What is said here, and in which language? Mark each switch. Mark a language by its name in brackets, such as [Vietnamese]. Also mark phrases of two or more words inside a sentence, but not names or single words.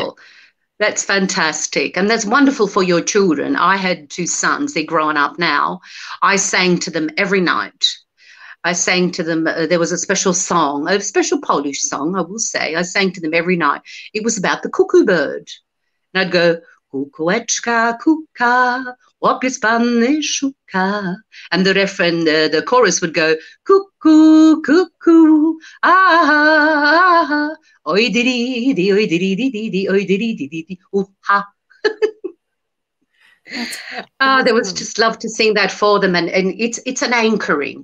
[English] beautiful. That's fantastic. And that's wonderful for your children. I had 2 sons. They're growing up now. I sang to them every night. I sang to them. There was a special song, a special Polish song, I will say. I sang to them every night. It was about the cuckoo bird. And I'd go, [Polish] kukułeczka, kuka, łopiec panny szuka. [English] And the refrain, the chorus would go, cuckoo, cuckoo, ah, oi diddy, oi diddy, diddy, oi diddy, diddy, ha. There was just love to sing that for them, and it's an anchoring.